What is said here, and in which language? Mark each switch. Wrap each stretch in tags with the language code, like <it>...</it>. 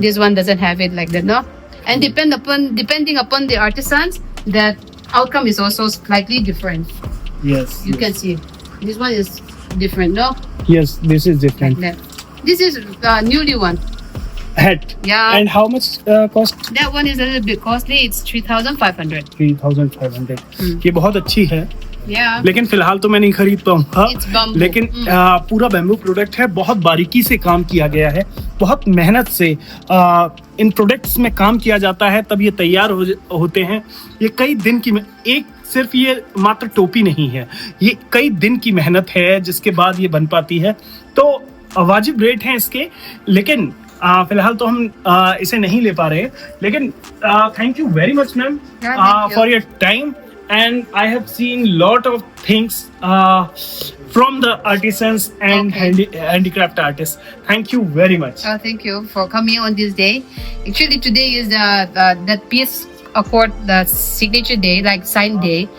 <en>This one doesn't have it like that, no? And depending upon the artisans, that outcome is also slightly different. Yes. You can see this one is different, no? Yes, this is Like different. that. This is newly one. Hat. Yeah. And how much cost? That one is a little bit costly. It's 3,500.</en> <hi>3,500. ये बहुत अच्छी है.</hi> <en>Yeah.</en> <hi>लेकिन फिलहाल तो मैं नहीं खरीद पाऊंगा.</hi> <en>It's bamboo.</en> <hi>लेकिन पूरा बैम्बू प्रोडक्ट है. बहुत बारीकी से काम किया गया है. बहुत मेहनत से इन प्रोडक्ट्स में काम किया जाता है, तब ये तैयार होते हैं. ये कई दिन की एक सिर्फ ये मात्र टोपी नहीं है, ये कई दिन की मेहनत है जिसके बाद ये बन पाती है. तो वाजिब रेट हैं इसके, लेकिन फिलहाल तो हम इसे नहीं ले पा रहे. लेकिन</hi> <en>Thank you very much ma'am thank you. For your time. And I have seen lot of things from the artisans and Okay. handicraft artists. Thank you very much. Oh, thank you for coming on this day. Actually, today is that peace accord, the signature day, like sign day.</en>